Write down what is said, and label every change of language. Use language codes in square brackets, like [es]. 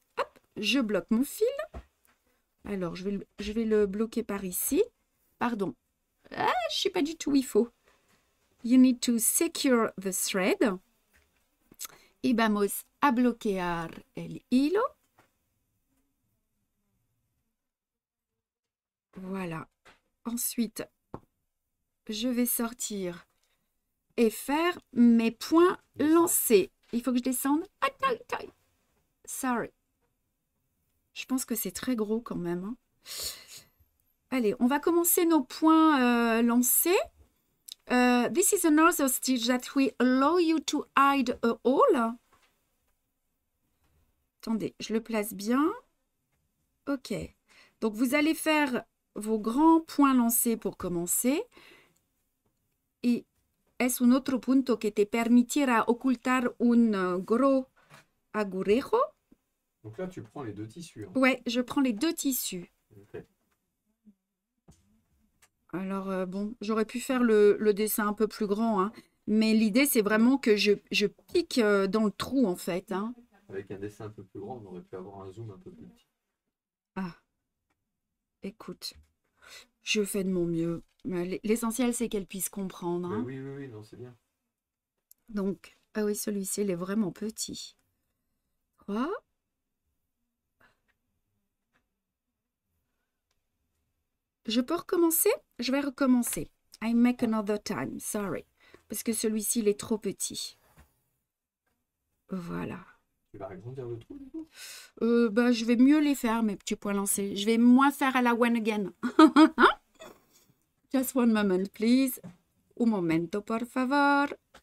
[fr] Hop, je bloque mon fil. Alors, je vais le bloquer par ici. Pardon. Ah, je ne sais pas du tout où il faut. [en] You need to secure the thread. [es] Y vamos a bloquear el hilo. [fr] Voilà. Ensuite, je vais sortir et faire mes points lancés. Il faut que je descende. Sorry. Je pense que c'est très gros quand même. Hein. Allez, on va commencer nos points lancés. [en] This is another stitch that will allow you to hide a hole. [fr] Attendez, je le place bien. OK. Donc, vous allez faire vos grands points lancés pour commencer. [es] Et es un otro punto que te permitirá ocultar un gros agujero. [fr] Donc là, tu prends les deux tissus. Hein. Ouais, je prends les deux tissus. Okay. Alors, bon, j'aurais pu faire le dessin un peu plus grand, hein, mais l'idée, c'est vraiment que je pique dans le trou, en fait. Hein. Avec un dessin un peu plus grand, on aurait pu avoir un zoom un peu plus petit. Ah, écoute, je fais de mon mieux. L'essentiel, c'est qu'elle puisse comprendre. Hein. Oui, non, c'est bien. Donc, ah oui, celui-ci, il est vraiment petit. 3. Je peux recommencer? Je vais recommencer. [en] I make another time, sorry. [fr] Parce que celui-ci, il est trop petit. Voilà. Tu vas agrandir le trou, du coup? Je vais mieux les faire, mes petits points lancés. Je vais moins faire à la [en] one again. Just one moment, please. [es] Un momento, por favor.